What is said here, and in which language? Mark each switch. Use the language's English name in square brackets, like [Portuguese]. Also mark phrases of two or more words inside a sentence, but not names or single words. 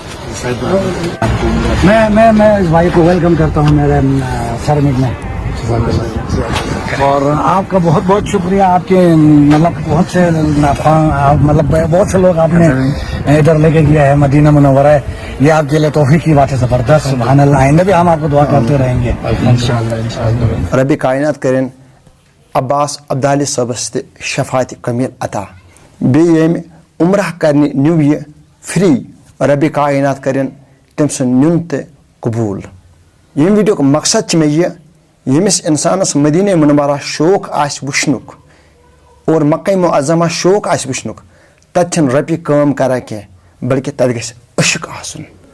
[Urdu] میں اس بھائی کو ویلکم کرتا ہوں میرے سرمک میں, اور آپ کا بہت بہت شکریہ. آپ کے مطلب بہت سے لوگ آپ نے ادھر لے کے گیا ہے مدینہ منورہ. یہ آپ کے لیے توفیق کی بات ہے زبردست. [Arabic] سبحان اللہ. [Urdu] آئندہ بھی ہم آپ کو دعا کرتے رہیں گے [Arabic] انشاءاللہ. [Kashmiri] ربی کائنات کرن عباس عبدالی صٲبس تہِ شفاعت کمیل عطا. بیٚیہِ ییٚمہِ عمرہ کرنہِ نیوٗ یہِ فری ربی کائنات کرن تٔمۍ سُنٛد نیُن تہِ قبوٗل. ییٚمہِ ویٖڈیوُک مقصد چھُ مےٚ یہِ ییٚمِس اِنسانس مدینہ منورہ شوق آسہِ وٕچھنُک اور مکہ معظمہ شوق آسہِ وٕچھنُک تتہِ چھنہٕ رۄپیہِ کٲم کران کینٛہہ بلکہِ تتہِ گژھِ عشق آسُن.